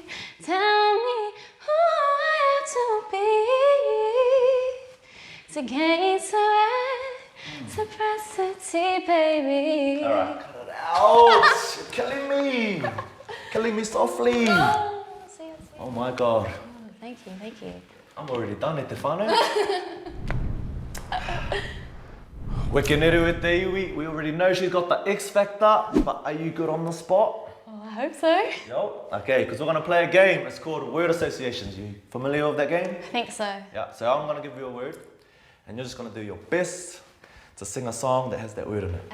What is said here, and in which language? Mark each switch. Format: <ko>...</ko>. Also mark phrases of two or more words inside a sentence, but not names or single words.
<en>Tell me who I have to be to gain reciprocity, baby. All right, cut it out. You're killing me. Killing me softly. Oh, see. Oh my God. Oh, thank you. I'm already done,</en> <mi>te whānau. Wekeneru e te iwi.</mi> <en>We already know she's got the X Factor, but are you good on the spot? Oh, I hope so. Yo. Okay, because we're going to play a game. It's called word associations. You familiar with that game? I think so. Yeah, so I'm going to give you a word, and you're just going to do your best to sing a song that has that word in it.</en>